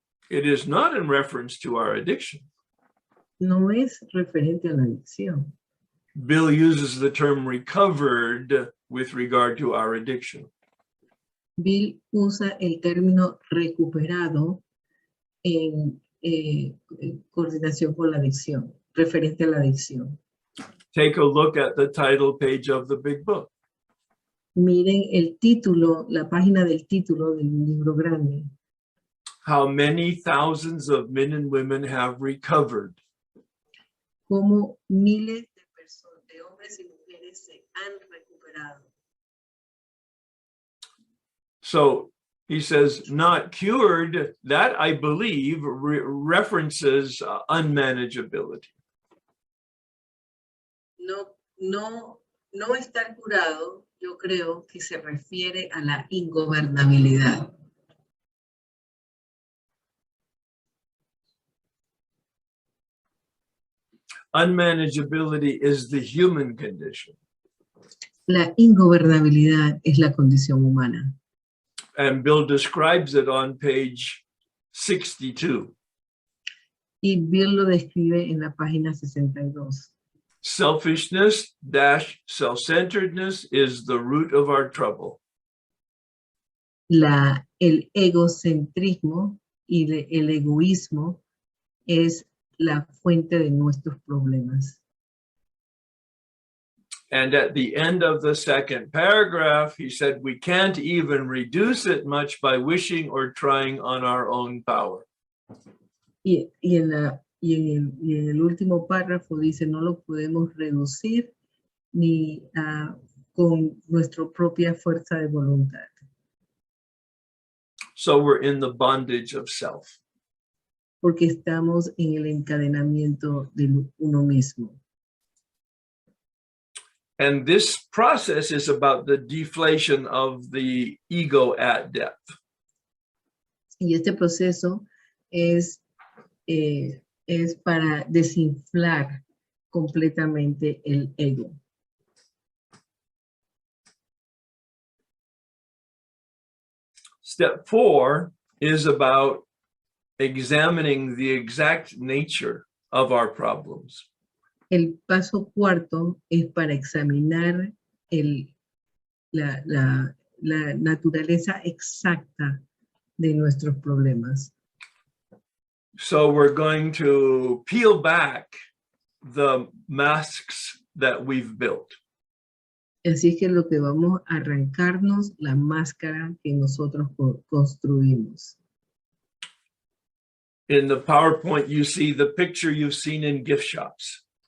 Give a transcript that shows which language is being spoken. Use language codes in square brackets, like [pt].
[en] It is not in reference to our addiction. [es] No es referente a la adicción. [en] Bill uses the term recovered with regard to our addiction. [es] Bill usa el término recuperado en coordinación con la adicción, referente a la adicción. [en] Take a look at the title page of the big book. [es] Miren el título, la página del título del libro grande. [en] How many thousands of men and women have recovered? [es] Cómo miles de personas, de hombres y mujeres se han recuperado. [en] So he says, not cured. That, I believe, references unmanageability. [es] No estar curado, yo creo que se refiere a la ingobernabilidad. [en] Unmanageability is the human condition. [es] La ingobernabilidad es la condición humana. [en] And Bill describes it on page 62. [es] Y Bill lo describe en la página 62. [en] Selfishness - self-centeredness is the root of our trouble. [es] El egocentrismo y el egoísmo es la fuente de nuestros problemas. [en] And at the end of the second paragraph, he said, we can't even reduce it much by wishing or trying on our own power. [es] Y en el último párrafo dice, no lo podemos reducir ni con nuestra propia fuerza de voluntad. [en] So we're in the bondage of self. [es] Porque estamos en el encadenamiento de uno mismo. [en] And this process is about the deflation of the ego at depth. [es] Y este proceso es para desinflar completamente el ego. [en] Step 4 is about examining the exact nature of our problems. [es] El paso cuarto es para examinar la naturaleza exacta de nuestros problemas. [en] So we're going to peel back the masks that we've built. [es] Así que lo que vamos a arrancarnos la máscara que nosotros construimos. [en] In the PowerPoint, you see the picture you've seen in gift shops.